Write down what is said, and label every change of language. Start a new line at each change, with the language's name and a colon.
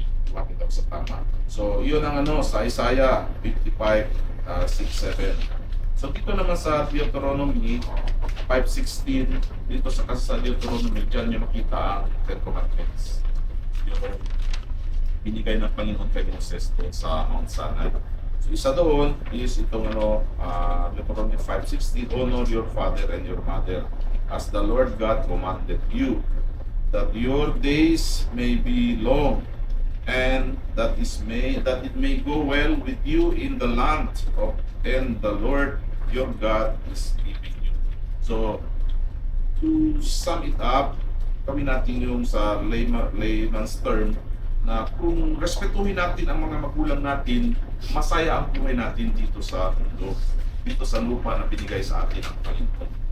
Filipino: Lumapit ako sa tama. So, yun ang sa Isaiah 55:6-7. So, dito naman sa Deuteronomy 5:16, dito sa Deuteronomy, dyan yung makita ang Ten Commandments. Yung binigay ng Panginoon kay Moses doon sa Mount Sinai. So isa doon is itong
English: Deuteronomy 5:16, honor your father and your mother as the Lord God commanded you, that your days may be long and that it may go well with you in the land and the Lord your God is giving you. So to sum it up,
Filipino: kami natin yung sa layman's term, na kung respetuhin natin ang mga magulang natin, masaya ang buhay natin dito sa mundo, dito sa lupa na binigay sa atin ng Panginoon.